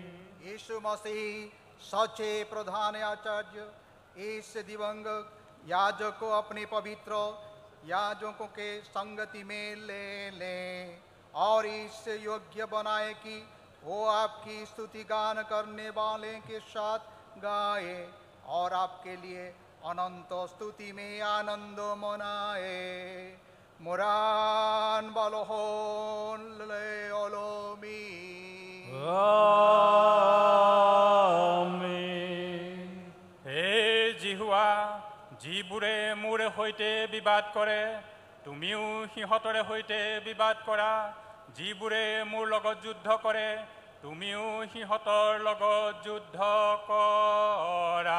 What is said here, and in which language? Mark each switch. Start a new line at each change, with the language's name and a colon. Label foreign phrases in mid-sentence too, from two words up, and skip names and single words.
Hindi: यीशु मसीह सच्चे प्रधान आचार्य इस दिवंगत याजक को अपने पवित्र याजकों के संगति में ले लें और इस योग्य बनाए कि वो आपकी स्तुति गान करने वाले के साथ गाए और आपके लिए अनंत स्तुति में आनंद मनाए। मुरान बलोहोन ले ओलोमी। आमीन।
Assamese: হে জিহুৱা, যিবোৰে মোৰ সৈতে বিবাদ কৰে, তুমিও সিহঁতৰে সৈতে বিবাদ কৰা। যিবোৰে মোৰ লগত যুদ্ধ কৰে, তুমিও সিহঁতৰ লগত যুদ্ধ কৰা।